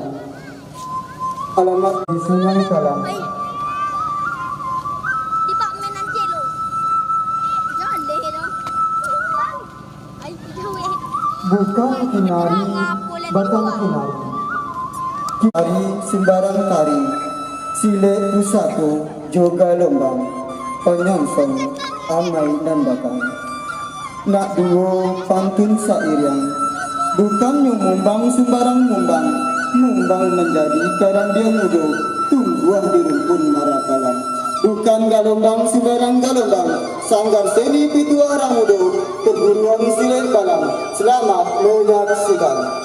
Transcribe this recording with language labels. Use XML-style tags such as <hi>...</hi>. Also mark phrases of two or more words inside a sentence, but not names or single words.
<id>Alamat di Sungai Kalang.</id> <min>Di Pak Menanjelo. Jangan deh lo. Ay, jauh. Bukan Kinari, Batang Kinari. Kinari Sembarang Tari. Sile Pusako Joga Lombang Penyongsong Amai Nandakan. Nak duo pantun sairiang. Bukan mumbang sembarang mumbang. Mumbang menjadi karang dia mudo. Tungguah di rumpun marakalang. Bukan galombang sembarang galombang.</min> <id>Sanggar Seni Pituah Ramudo Perguruan Silat Balam. Selamat menyaksikan.</id>